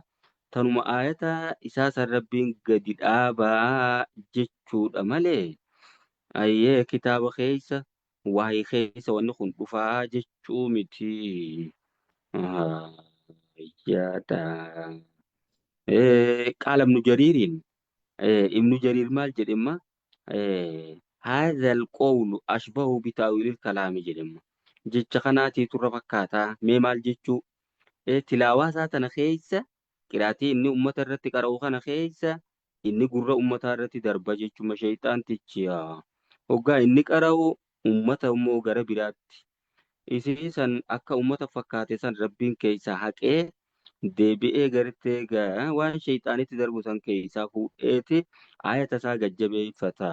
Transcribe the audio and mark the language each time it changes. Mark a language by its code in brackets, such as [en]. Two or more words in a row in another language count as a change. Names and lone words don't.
[om] Tanuma aayata isaa san rabbiin gadi dhaabaa jechuudha malee. Hayyee kitaaba keessa waa'ee keessa wanni kun dhufaa jechuu miti. Hayyaadha. Qaala ibnu jariiriin ibnu jariir maal jedhemma? [ar] هذا القول أشبه بتأويل الكلام جدًا [om] jecha kanaatiitu irra fakkaataa mee maal jechuu tilaawaa isaa tana keessa qiraatii inni ummata irratti qara'u kana keessa inni gurra ummataa irratti darba jechuma sheeyxaantichi hoggaa inni qara'u ummata immoo gara biraatti isii san akka ummata fakkaate san rabbiin keessaa haqee deebi'ee gartee waan sheeyxaanitti darbu san keessaa fuudheeti ayata isaa gajjabeeffata.